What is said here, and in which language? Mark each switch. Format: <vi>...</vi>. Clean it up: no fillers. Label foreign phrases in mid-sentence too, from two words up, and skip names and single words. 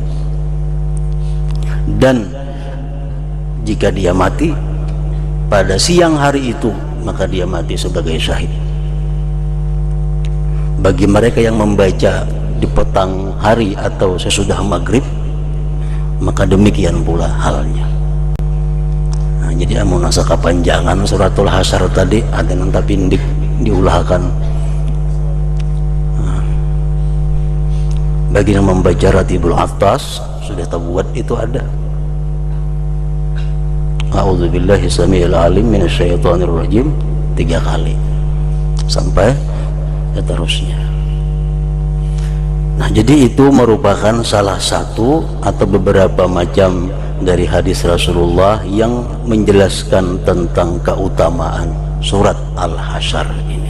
<id>Dan jika dia mati pada siang hari itu, maka dia mati sebagai syahid. Bagi mereka yang membaca di petang hari atau sesudah maghrib, maka demikian pula halnya.</id> <bjn>Nah, jadi amun asa kapanjangan suratul Hasyr tadi ada nanti pindik diulahkan.</bjn> <id>Nah, bagi yang membaca Ratibul Atas sudah tabuat itu ada.</id> <ar>أعوذ بالله السميع العليم من الشيطان الرجيم 3</ar> <id>kali sampai seterusnya. Nah, jadi itu merupakan salah satu atau beberapa macam dari hadis Rasulullah yang menjelaskan tentang keutamaan surat Al-Hasyr ini.</id>